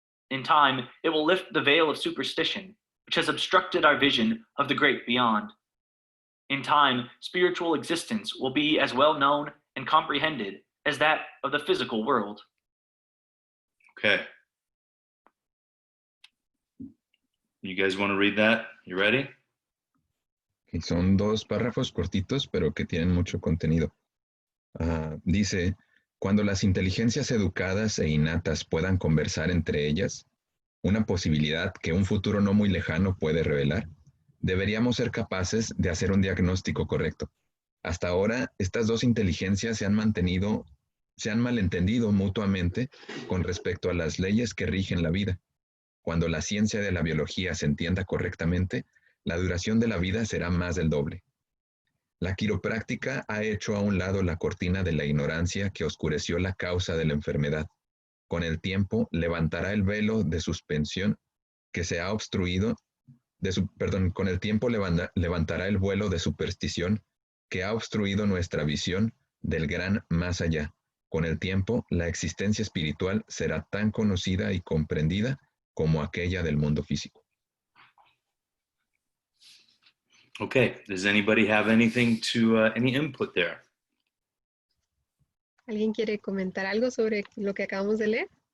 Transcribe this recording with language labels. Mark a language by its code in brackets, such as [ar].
[en] In time, it will lift the veil of superstition, which has obstructed our vision of the great beyond. In time, spiritual existence will be as well known and comprehended as that of the physical world. Okay. You guys want to read that? You ready? [es] Y son 2 párrafos cortitos, pero que tienen mucho contenido. Dice, cuando las inteligencias educadas e innatas puedan conversar entre ellas, una posibilidad que un futuro no muy lejano puede revelar, deberíamos ser capaces de hacer un diagnóstico correcto. Hasta ahora, estas 2 inteligencias se han malentendido mutuamente con respecto a las leyes que rigen la vida. Cuando la ciencia de la biología se entienda correctamente, la duración de la vida será más del doble. La quiropráctica ha hecho a un lado la cortina de la ignorancia que oscureció la causa de la enfermedad. Con el tiempo levantará el velo de suspensión que se ha obstruido, con el tiempo levantará el vuelo de superstición que ha obstruido nuestra visión del gran más allá. Con el tiempo, la existencia espiritual será tan conocida y comprendida como aquella del mundo físico. [en] Okay. Does anybody have anything any input there? [es] ¿Alguien quiere comentar algo sobre lo que acabamos de leer?